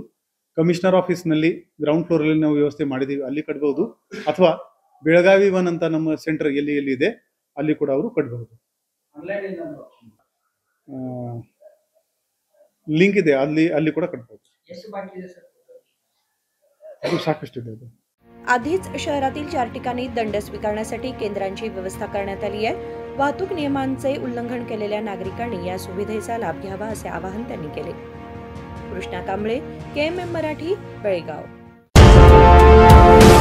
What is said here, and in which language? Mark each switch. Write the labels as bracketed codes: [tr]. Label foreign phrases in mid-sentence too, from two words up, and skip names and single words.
[kn] ಕಮಿಷನರ್ ಆಫೀಸ್ನಲ್ಲಿ ಗ್ರೌಂಡ್ ಫ್ಲೋರ್ ಅಲ್ಲಿ ನಾವು ವ್ಯವಸ್ಥೆ ಮಾಡಿದೀವಿ, ಅಲ್ಲಿ ಕಟ್ಟಬಹುದು। ಅಥವಾ ಬೆಳಗಾವಿ 1 ಅಂತ ನಮ್ಮ ಸೆಂಟರ್ ಎಲ್ಲಿ ಇದೆ ಅಲ್ಲಿ ಕೂಡ ಅವರು ಕಟ್ಟಬಹುದು। ಲಿಂಕ್ ಇದೆ, ಅಲ್ಲಿ ಕೂಡ ಕಟ್ಟಬಹುದು। ಅದು ಸಾಕಷ್ಟು ಇದೆ। [mr] आधीच शहरातील 4 ठिकाणी दंड स्वीकारण्यासाठी केंद्रांची व्यवस्था करण्यात आली आहे। वाहतूक नियमांचे उल्लंघन केलेल्या नागरिकांनी या सुविधेचा लाभ घ्यावा असे आवाहन त्यांनी केले। कृष्णा कांबळे, KMM मराठी, बेळगाव।